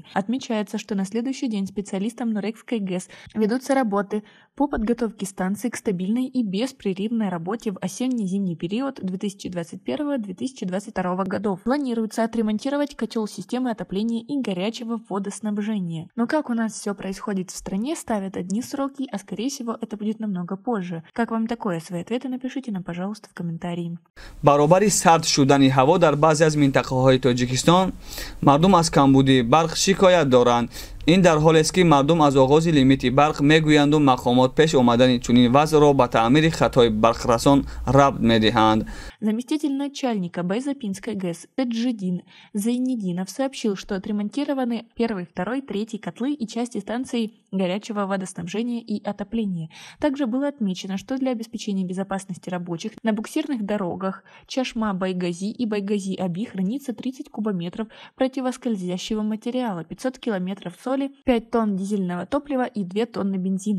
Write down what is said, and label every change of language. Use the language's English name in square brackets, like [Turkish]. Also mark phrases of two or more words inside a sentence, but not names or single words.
[Russian] Отмечается, что на следующий день специалистам Нурекской ГЭС ведутся работы по подготовке станции к стабильной и беспрерывной работе в осенне-зимний период 2021-2022 годов. Планируется отремонтировать котел системы отопления и горячего водоснабжения. Но как у нас все происходит в стране, ставят одни сроки, а скорее всего это будет намного позже. Как вам такое? Свои ответы напишите нам, пожалуйста, в комментарии. [Tajik] баробари сард шудани ҳаво дар баъзе аз минтақаҳои Тоҷикистон мардум аз камбуди барқ шикоят доранд. ин дар ҳолест ки мардум аз оғози лимити барқ мегӯянду мақомот пеш омадани чунин вазъро ба таъмири хатҳои барқрасон рабт медиҳанд. [Russian] Заместитель начальника Байзапинской ГЭС Таджидин Зайнидинов сообщил, что отремонтированы 1, 2, 3 котлы и части станций горячего водоснабжения и отопления. Также было отмечено, что для обеспечения безопасности рабочих на буксирных дорогах Чашма-Байгази и Байгази-Аби хранится 30 кубометров противоскользящего материала, 500 километров соли, 5 тонн дизельного топлива и 2 тонны бензина.